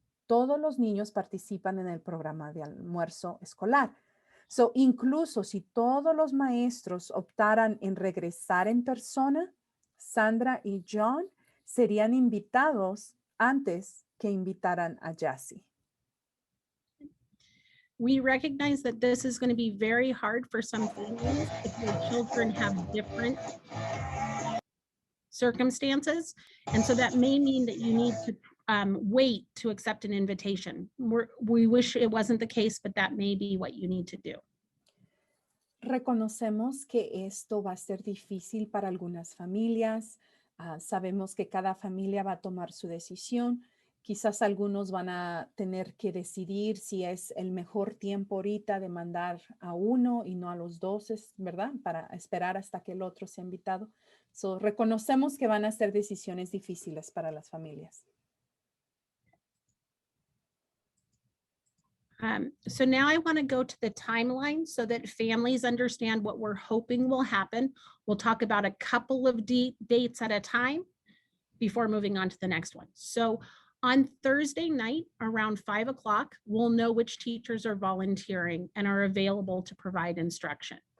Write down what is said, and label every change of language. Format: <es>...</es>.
<es>Todos los niños participan en el programa de almuerzo escolar. So, incluso si todos los maestros optaran en regresar en persona, Sandra y John serían invitados antes que invitaran a Jazzy.</es> <en>We recognize that this is going to be very hard for some families if their children have different circumstances. And so that may mean that you need to wait to accept an invitation. We wish it wasn't the case, but that may be what you need to do.</en> <es>Reconocemos que esto va a ser difícil para algunas familias. Sabemos que cada familia va a tomar su decisión. Quizás algunos van a tener que decidir si es el mejor tiempo ahorita de mandar a uno y no a los 2, ¿verdad? Para esperar hasta que el otro sea invitado. So, reconocemos que van a ser decisiones difíciles para las familias.</es> <en>So now I want to go to the timeline so that families understand what we're hoping will happen. We'll talk about a couple of dates at a time before moving on to the next one. So on Thursday night around 5 o'clock, we'll know which teachers are volunteering and are available to provide instruction.</en>